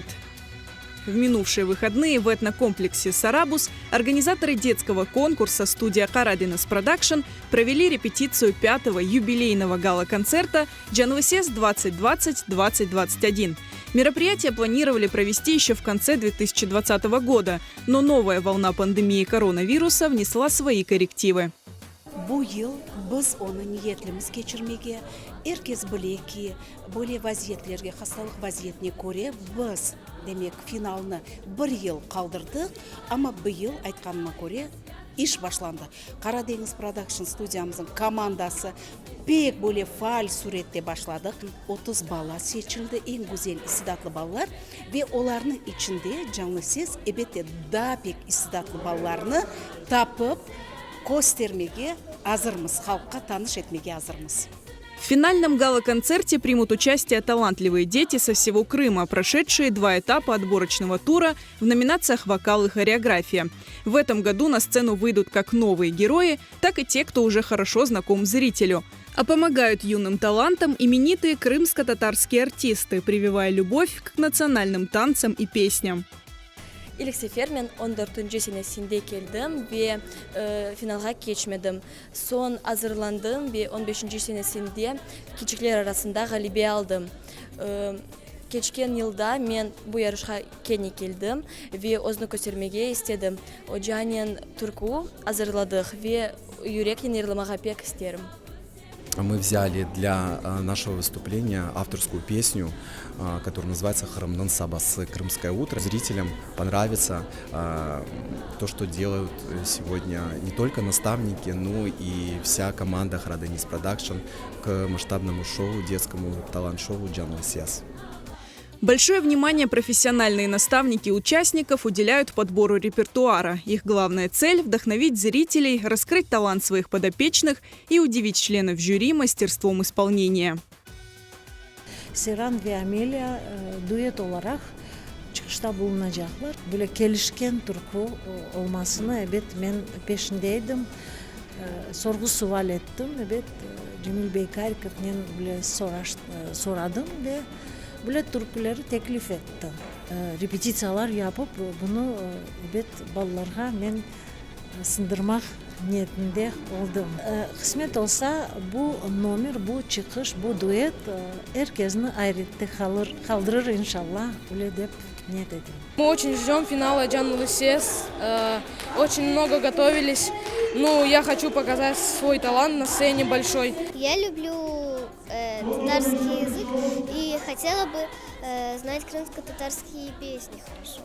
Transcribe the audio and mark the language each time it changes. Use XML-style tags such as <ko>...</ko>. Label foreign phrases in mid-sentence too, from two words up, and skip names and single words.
<ru>В минувшие выходные в этнокомплексе «Сарабус» организаторы детского конкурса студия «Карадинас Продакшн» провели репетицию 5-го юбилейного гала-концерта «Джанлы Сес 2020-2021». Мероприятие планировали провести еще в конце 2020 года, но новая волна пандемии коронавируса внесла свои коррективы.</ru> <crh>Bu yıl biz onu niyetimiz geçirmege, herkes bilir ki böyle vaziyetlerge, hastalık vaziyetine göre biz demek finalını bir yıl kaldırdık ama bu yıl aytkanıma göre iş başlandı. Karadeniz Production stüdyamızın komandası pek böyle faal surette başladık. 30 bala seçildi, en güzel istidatlı ballar ve onların içinde Canlı Ses elbette daha pek istidatlı ballarını tapıp göstermege hazırmız, halkka tanış etmege hazırmız.</crh> <ru>В финальном гала-концерте примут участие талантливые дети со всего Крыма, прошедшие 2 этапа отборочного тура в номинациях «Вокал» и «Хореография». В этом году на сцену выйдут как новые герои, так и те, кто уже хорошо знаком зрителю. А помогают юным талантам именитые крымско-татарские артисты, прививая любовь к национальным танцам и песням.</ru> <crh>İlk sefer ben 14. senesinde geldim ve finalga geçmedim. Son hazırlandım ve 15. senesinde küçükler arasında galibi aldım. Geçen yılda ben bu yarışa kendi geldim ve onu göstermeye istedim. O Canen Turku hazırladık ve yürekten yırlamağa pek isterim.</crh> <ru>Мы взяли для нашего выступления авторскую песню, которая называется «Харамнан Сабасы. Крымское утро». Зрителям понравится то, что делают сегодня не только наставники, но и вся команда Карадинас Продакшн к масштабному шоу, детскому талант-шоу «Джанлы Сес». Большое внимание профессиональные наставники участников уделяют подбору репертуара. Их главная цель – вдохновить зрителей, раскрыть талант своих подопечных и удивить членов жюри мастерством исполнения.</ru> <crh>Serhan ve Amelia düet olarak çıkışta bulunacaklar. Böyle gelişken türkü olmasını evet ben peşindeydim. Sorgu sual ettim. Evet Cemil Beykarik'ten böyle soradım ve böyle türküleri teklif ettim. Repetisalar yapıp bunu evet ballarga ben sındırmak niyetinde oldum. Kısmet olsa bu номер, bu çıkış, bu duet herkesini ayrıca kaldırır inşallah. Öyle de niyet ediyorum.</crh> <ru>Мы очень ждем финала Джанлы Сес. Очень много готовились. Ну, я хочу показать свой талант на сцене большой. Я люблю татарский язык и хотела бы знать крымско-татарские песни хорошо.</ru>